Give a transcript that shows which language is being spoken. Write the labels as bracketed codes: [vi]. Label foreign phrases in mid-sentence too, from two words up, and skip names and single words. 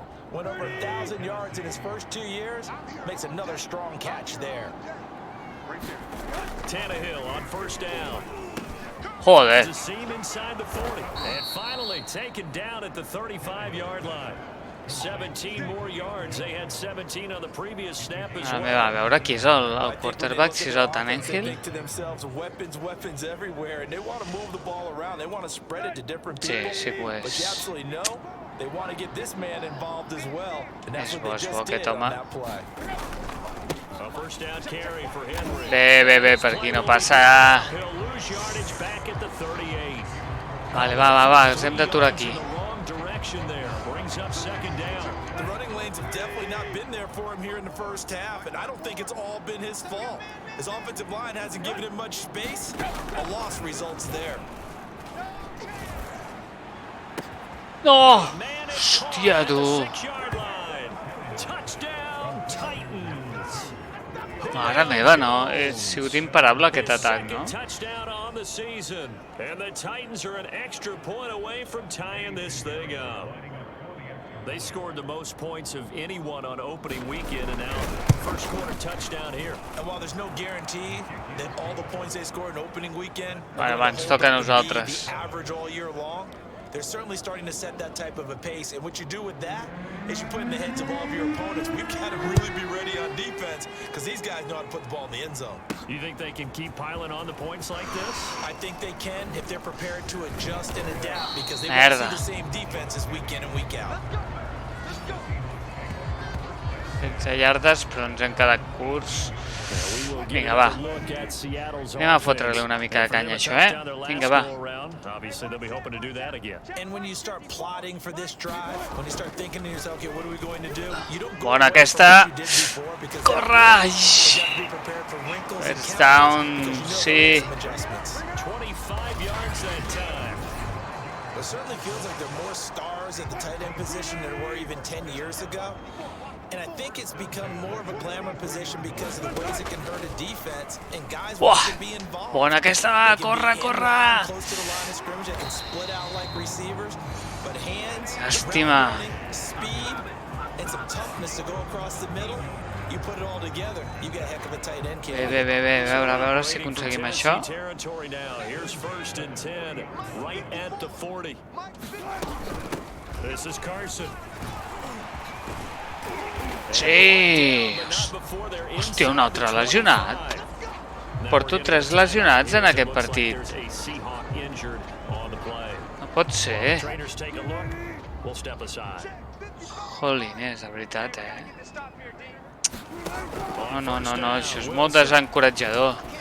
[en] Went over 1,000 yards in his first 2 years. Makes another strong catch there. Tannehill on first down. Joder. To seam inside the 40. And finally taken down at the 35-yard line. 17 more yards. They had 17 on the previous snap as [ca] Ara [en] well. [ca] meva, a veure qui és el quarterback, si és el Tannehill. [en] Think to themselves, weapons everywhere, and they want to move the ball around. They want to spread it to different [ca] Sí, [en] people. [ca] sí que ho [en] But you [ca] és. [en] absolutely know they want to get this man involved as well, and that's [ca] És [en] what [ca] bo, [en] they [ca] és bo [en] just [ca] aquest [en] did on [ca] home. [en] that play. A first down carry for Henry. [ca] Bé, per aquí no passa. [en] He'll lose yardage back at the 38. [ca] Vale, va, ens hem d'aturar aquí. [en] In the wrong direction there. Brings up second down. The running lanes have definitely not been there for him here in the first half, and I don't think it's all been his fault. His offensive line hasn't given him much space. A loss results there. [ca] No! [en] Man is [ca] Hòstia, [en] caught at the [ca] tu. [en] 6-yard line. Touchdown, Titans. [ca] Mare meva, no? Ha sigut imparable aquest atac, no? [en] Second touchdown on the season. And the Titans are an extra point away from tying this thing up. They scored the most points of anyone on opening weekend, and now first quarter touchdown here. And while there's no guarantee that all the points they scored in opening weekend [ca] Vale, [en] are [ca] va, [en] gonna [ca] ens [en] hold [ca] toca a [en] up to be [ca] nosaltres. [en] the average all year long, they're certainly starting to set that type of a pace. And what you do with that is you put in the heads of all of your opponents, we've got to really be ready on defense because these guys know how to put the ball in the end zone. You think they can keep piling on the points like this? I think they can if they're prepared to adjust and adapt because they won't see the same defenses week in and week out. [ca] 16 yardes, però ens han quedat curts. Vinga, va. Anem a fotre-li una mica de canya a això, Vinga, va. [en] And when you start plotting for this drive, when you start thinking to yourself, okay, what are we going to do? You don't go [ca] Bona aquesta. Corre! [en] First down, sí. 25 yards that time. It certainly feels like there are more stars at the tight end position than there were even 10 years ago. And I think it's become more of a glamour position because of the ways it can hurt a defense and guys want to be involved. [ca] Bona aquesta, va, corre! [en] Close to the line of scrimmage, they can split out like receivers, but hands, [ca] Llàstima. [en] speed, and some toughness to go across the middle. You put it all together, you get a heck of a tight end kid. [ca] Bé, a veure si aconseguim això. [en] Territory now. Here's first and 10, right at the 40. This is Carson. [ca] Sí! Hòstia, un altre lesionat. Porto 3 lesionats en aquest partit. No pot ser. Jolines, de veritat, No, això és molt desencoratjador.